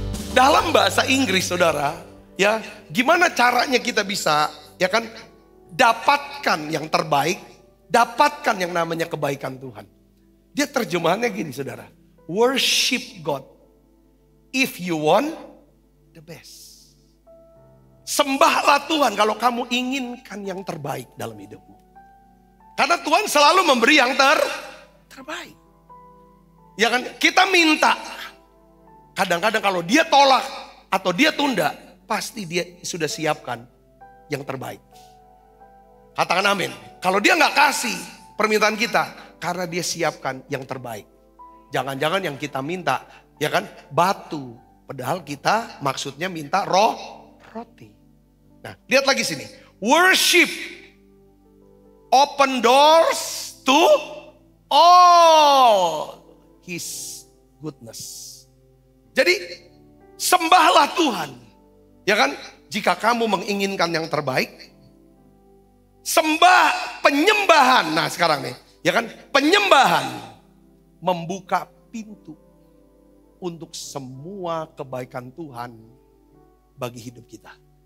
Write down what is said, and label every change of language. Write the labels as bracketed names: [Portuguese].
[Indonesian] Dalam bahasa Inggris, saudara, ya, gimana caranya kita bisa, ya kan, dapatkan yang terbaik, dapatkan yang namanya kebaikan Tuhan. Dia terjemahannya gini, saudara. [English] Worship God if you want the best. [Indonesian] Sembahlah Tuhan kalau kamu inginkan yang terbaik dalam hidupmu. Karena Tuhan selalu memberi yang terbaik. Ya kan, kita minta. Kadang-kadang kalau dia tolak atau dia tunda, pasti dia sudah siapkan yang terbaik. Katakan amin. Kalau dia nggak kasih permintaan kita, karena dia siapkan yang terbaik. Jangan-jangan yang kita minta, ya kan, batu. Padahal kita maksudnya minta roti. Nah, lihat lagi sini. [English] Worship open doors to all His goodness. [Indonesian] Jadi sembahlah Tuhan, ya kan? Jika kamu menginginkan yang terbaik, sembah penyembahan. Nah sekarang nih, ya kan, penyembahan membuka pintu untuk semua kebaikan Tuhan bagi hidup kita.